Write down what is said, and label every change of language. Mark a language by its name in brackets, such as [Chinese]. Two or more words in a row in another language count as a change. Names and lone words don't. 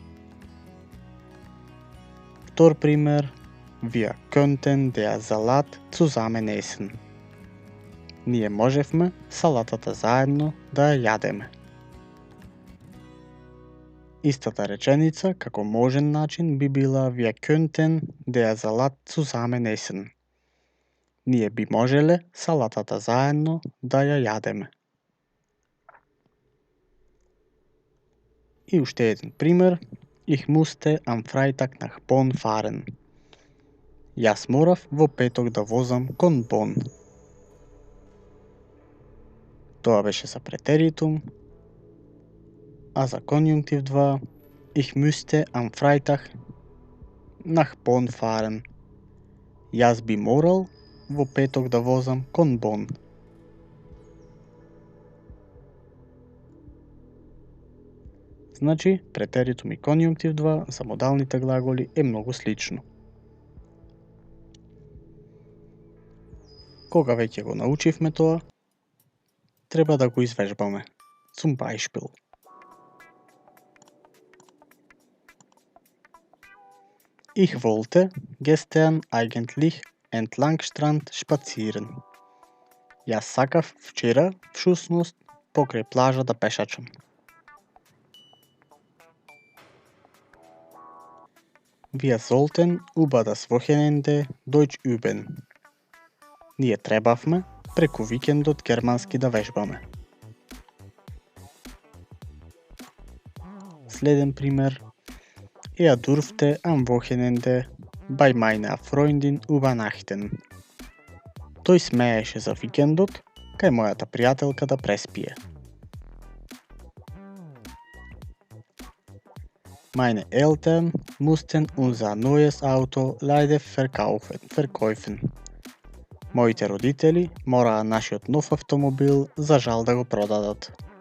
[Macedonian] Втор пример, [German] wir könnten der Salat zusammen essen. [Macedonian] Ние можевме салатата заедно да ја јадеме. Истата реченица како можен начин би била [German] wir könnten der Salat zusammen essen. [Macedonian] Ние би можеле салатата заедно да ја јадеме. И уште еден пример. [German] Ich musste am Freitag nach Bonn fahren. [Macedonian] Јас морав во петок да возам кон Бон. Тоа беше за претеритум. А за конјунктив 2, [German] ich müsste am Freitag nach Bonn fahren. [Macedonian] Јас би морал во петок да возам кон Бон. Значи, претеритум и конјунктив 2 за модалните глаголи е многу слично. Кога веќе го научивме тоа, треба да го извежбаме. [German] Zum Beispiel. Ich wollte gestern eigentlich entlang Strand spazieren. [Macedonian] Јас сакав вчера, всушност, покрај плажа да пешачам. [German] Wir sollten über das Wochenende Deutsch üben. [Macedonian] Ние требавме преку викендот германски да вежбаме. Следен пример. [German] Er durfte am Wochenende bei meiner Freundin übernachten. [Macedonian] Тој смееше за викендот кај мојата пријателка да преспие. [German] Meine Eltern mussten unser neues Auto leider verkaufen. [Macedonian] Моите родители мораа нашиот нов автомобил за жал да го продадат.